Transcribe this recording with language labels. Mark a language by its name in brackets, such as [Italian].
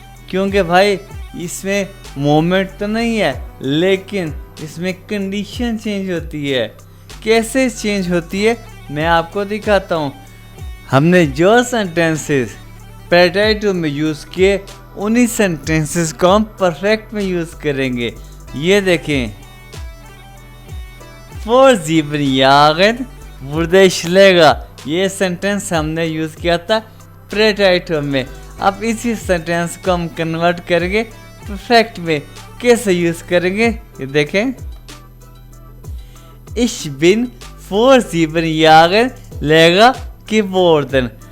[Hindi] क्योंकि भाई इसमें मोमेंट तो नहीं है, लेकिन इसमें कंडीशन चेंज होती है। कैसे चेंज होती है मैं आपको दिखाता हूँ। हमने जो सेंटेंसेस प्रेटेटिव में यूज़ किए उन्हीं सेंटेंसेस को हम परफेक्ट में यूज़ करेंगे। ये देखें, [German] Vor 7 Jahren wurde ich Lehrer। [Hindi] ये सेंटेंस हमने यूज़ किया था प्रेटेटिव में। अब इसी सेंटेंस को हम कन्वर्ट करेंगे परफेक्ट में। कैसे यूज़ करेंगे ये देखें, [German] Ich bin vor 7 Jahren Lehrer geworden।